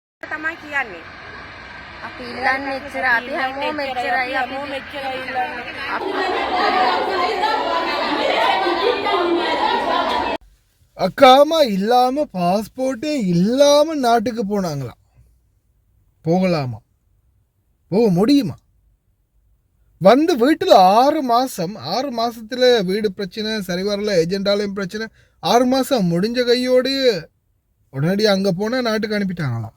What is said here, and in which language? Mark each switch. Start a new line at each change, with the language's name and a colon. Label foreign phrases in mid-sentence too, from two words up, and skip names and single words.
Sinhala: තමයි කියන්නේ. අපි ඉල්ලන්නේ එච්චර අපි හැමෝම එච්චරයි
Tamil: அக்காமா இல்லாம பாஸ்போர்ட்டே இல்லாம நாட்டுக்கு போனாங்களாம். போகலாமா? போக முடியுமா? வந்து வீட்டில் 6 மாசத்துல வீடு பிரச்சனை, சரி வரல, ஏஜெண்டாலையும் பிரச்சனை, 6 மாசம் முடிஞ்ச கையோடு உடனடி அங்கே போனால் நாட்டுக்கு அனுப்பிட்டாங்களாம்.